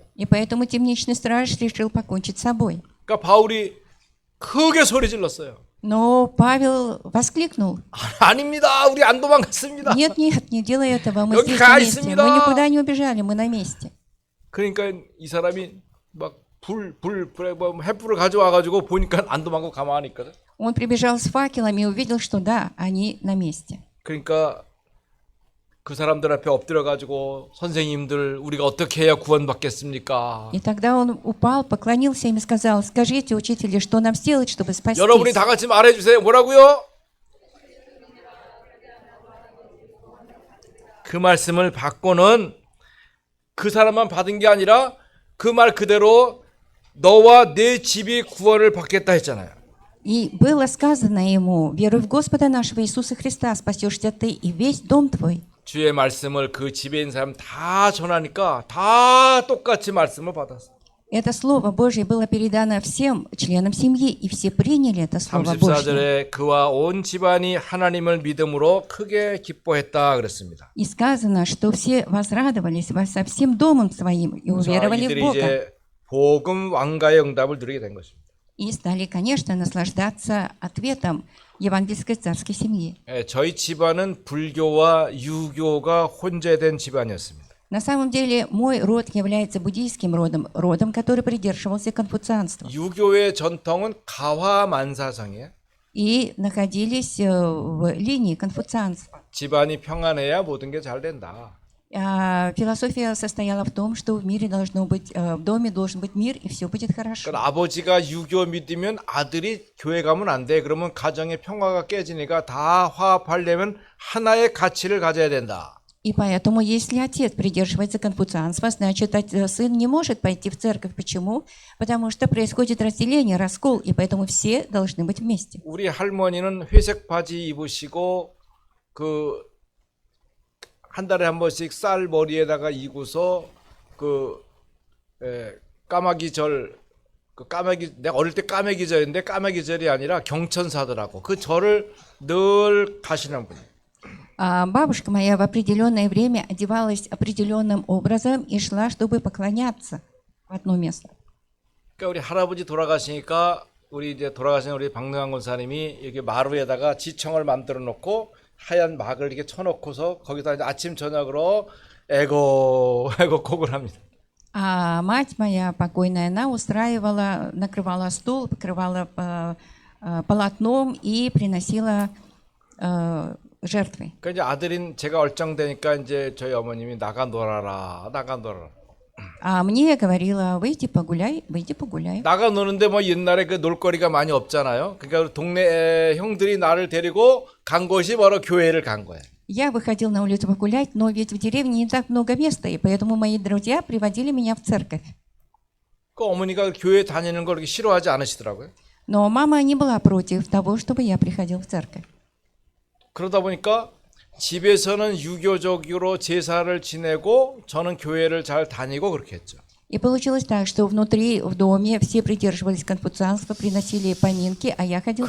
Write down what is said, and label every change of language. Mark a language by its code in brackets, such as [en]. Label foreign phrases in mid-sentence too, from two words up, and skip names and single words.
[ru] И поэтому темничный страж решил покончить с собой. [ko] 그러니까 바울이 크게 소리 질렀어요. [ru] Но Павел воскликнул: [ko] 아닙니다. 우리 안 도망갔습니다. [ru] нет, нет, не делай этого, мы [ko] 여기 [ru] здесь [ko] 가 [ru] на месте, [ko] 있습니다. [ru] мы никуда не убежали, мы на месте. [ko] 그러니까 이 사람이 막 횃불을 가져와 가지고 보니까 안 도망가고 가만히 있거든. [ru] Он прибежал с факелами и увидел, что да, они на месте. [ko] 그러니까 그 사람들 앞에 엎드려 가지고 선생님들 우리가 어떻게 해야 구원받겠습니까? [ru] И тогда он упал, поклонился им и сказал: скажите, учители, что нам сделать, чтобы спастись? [ko] 여러분이 다 같이 말해 주세요. 뭐라고요? 그 말씀을 받고는 그 사람만 받은 게 아니라 그 말 그대로 너와 내 집이 구원을 받겠다 했잖아요. [ru] И было сказано ему: веруй в Господа нашего Иисуса Христа, спасешься ты и весь дом твой. [ko] 주의 말씀을 그 집에 있는 사람 다 전하니까 다 똑같이 말씀을 받았어. [ru] Это Слово Божье было передано всем членам семьи, и все приняли это Слово Божье. [ko] 34절에 그와 온 집안이 하나님을 믿음으로 크게 기뻐했다 그랬습니다. [ru] И сказано, что все возрадовались со всем домом своим и уверовали в [ko] 이들이 [ru] Бога. [ko] 이제 복음 왕가의 응답을 누리게 된 것입니다. [ru] И стали, конечно, наслаждаться ответом евангельской царской семьи. [ko] 저희 집안은 불교와 유교가 혼재된 집안이었습니다. [ru] На самом деле, мой род является буддийским родом, родом, который придерживался конфуцианства. [ko] 유교의 전통은 가화만사성이에요. [ru] И находились в линии конфуцианства. [ko] 집안이 평안해야 모든 게 잘 된다. [ru] Философия состояла в том, что в мире должно быть, в доме должен быть мир, и все будет хорошо. [ko] 그러니까 아버지가 유교 믿으면 아들이 교회 가면 안 돼. 그러면 가정의 평화가 깨지니까 다 화합하려면 하나의 가치를 가져야 된다. [ru] И поэтому, если отец придерживается конфуцианства, значит, сын не может пойти в церковь. Почему? Потому что происходит разделение, раскол, и поэтому все должны быть вместе. [ko] 우리 할머니는 회색 바지 입으시고 그 한 달에 한 번씩 쌀 머리에다가 이고서 까마귀절 내가 어릴 때 까마귀절인데 까마귀절이 아니라 경천사더라고. 그 절을 늘 가시는 분이에요. [ru] Бабушка моя в определенное время одевалась определенным образом и шла, чтобы поклоняться в одно место. [ko] 그러니까 우리 할아버지 돌아가시니까 우리 이제 돌아가신 우리 박능환 권사님이 여기 마루에다가 지청을 만들어 놓고 하얀 막을 이렇게 쳐놓고서 거기다 이제 아침 저녁으로 에고 곡을 합니다. [ru] А мать моя покойная, она устраивала, накрывала стол, покрывала полотном и приносила жертвы. [ko] 그러니까 이제 아들인 제가 얼짱되니까 이제 저희 어머님이 나가 놀아라. [ru] А мне говорила: выйди погуляй, выйди погуляй. [ko] 나가 노는데 뭐 옛날에 그 놀거리가 많이 없잖아요. 그러니까 동네 형들이 나를 데리고 간 곳이 바로 교회를 간 거예요. [ru] Я выходил на улицу погулять, но ведь в деревне не так много места, и поэтому мои друзья приводили меня в церковь. [ko] 그 어머니가 교회 다니는 걸 그렇게 싫어하지 않으시더라고요. [ru] Но мама не была против того, чтобы я приходил в церковь. [ko] 그러다 보니까 집에서는 유교적으로 제사를 지내고 저는 교회를 잘 다니고 그렇게 했죠. [ru] И получилось так, что внутри, в доме, все придерживались конфуцианства, приносили поминки, а я ходил в